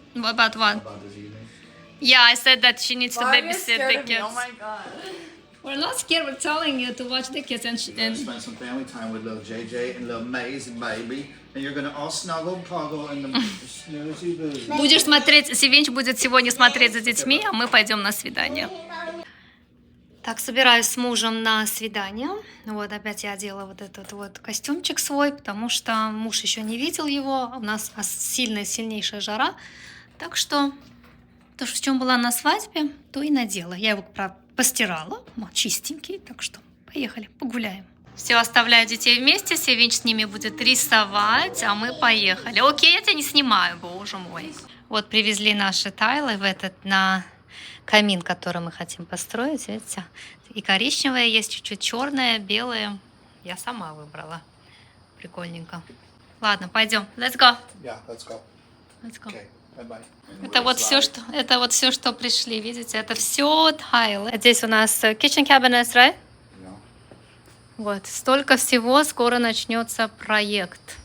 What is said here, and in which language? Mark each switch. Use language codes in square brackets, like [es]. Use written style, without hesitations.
[en] about what? about this evening? Yeah, I said that she needs to Why are you babysit scared the of me? kids. Oh my god. We're not scared. We're telling you to watch the kids and You're gonna spend some family time with little JJ and little amazing baby, and you're gonna all snuggle, puggle, and the snoozy boozy. [ru] Будешь смотреть, Севинч будет сегодня смотреть за детьми, а мы пойдем на свидание. Так, собираюсь с мужем на свидание. Вот, опять я одела вот этот вот костюмчик свой, потому что муж еще не видел его. У нас сильнейшая жара. Так что то, в чем была на свадьбе, то и надела. Я его постирала, чистенький, так что поехали, погуляем. Все, оставляю детей вместе, Севинч с ними будет рисовать, а мы поехали. Окей, я тебя не снимаю, боже мой. Вот привезли наши тайлы в на камин, который мы хотим построить, видите. И коричневое есть, чуть-чуть черное, белое. Я сама выбрала. Прикольненько. Ладно, пойдем. [en] Let's go. Yeah, let's go. Let's go. Okay, bye-bye. [ru] Это вот все, что пришли, видите, это все тайлы. Здесь у нас [en] kitchen cabinets, right? No. [ru] Вот, столько всего, скоро начнется проект.